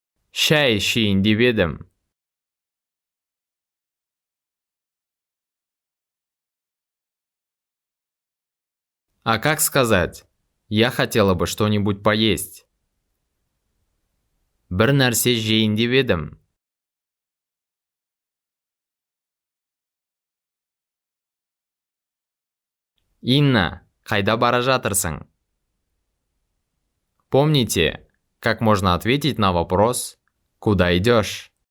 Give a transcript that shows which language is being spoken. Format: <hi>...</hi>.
<kk>Шай ішейін деп едім.</kk> <ru>А как сказать «я хотела бы что-нибудь поесть»?</ru> <kk>Бір нәрсе жейін деп едім. Инна, қайда бара жатырсың?</kk> <ru>Помните, как можно ответить на вопрос «Куда идешь?»</ru>